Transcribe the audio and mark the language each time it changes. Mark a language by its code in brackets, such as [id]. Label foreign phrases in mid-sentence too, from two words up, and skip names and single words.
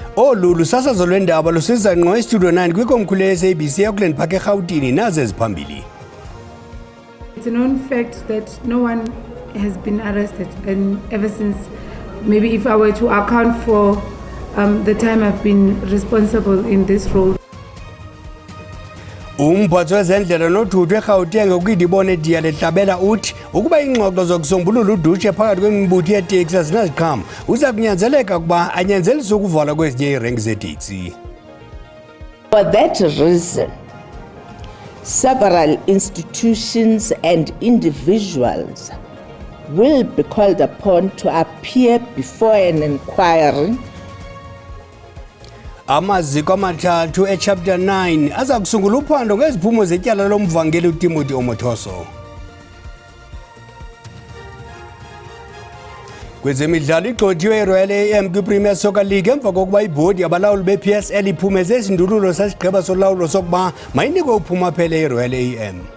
[xh] Olu lusasazo lwendaba lusiza ngqo estudio 9 kwikomkhulu ye-SABC eAuckland Park eRhawutini naze eziphambili. [en] It's a known fact that no one has been arrested, and ever since, maybe if I were to account for the time I've been responsible in this role. [xh] Umphatho wezendlela nothutho eGauteng ukuyidibone diya lehlabela uthi ukuba ingxoxo zokusombulula udushe phakathi kwemibutho yeteksi azinaziqhamo uza kunyanzeleka ukuba anyanzelise ukuvalwa kwezinye iirenki zeteksi. [en] For that reason, several institutions and individuals will be called upon to appear before an inquiry. [xh] Amaziko amathathu echapter 9 aza kusungula uphando ngeziphumo zetyala lomvangeli uTimothy Omothoso. Kwezemidlalo igxothiwe iRoyal AM kwiPremier Soccer League emva kokuba ibhodi yabalawuli bePSL iphumeze izindululo sasigqiba solawulo sokuba mayinikwe uphumaphele iRoyal AM.